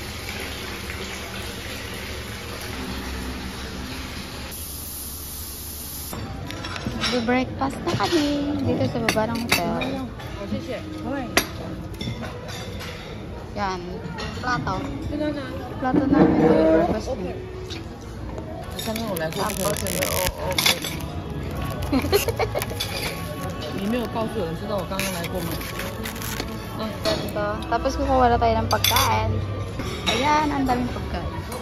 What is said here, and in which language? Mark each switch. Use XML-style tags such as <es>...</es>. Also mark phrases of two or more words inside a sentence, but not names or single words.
<tl>Breakfast na kami dito sa baba ng hotel. Yan, plato. Plato namin breakfast na.</tl> <zh>刚刚我来说这个你没有告诉我，知道我刚刚来过吗？</zh> <tl>Ganito. Tapos kukuha na tayo ng pagkain. Ayan, ang daming pagkain.</tl>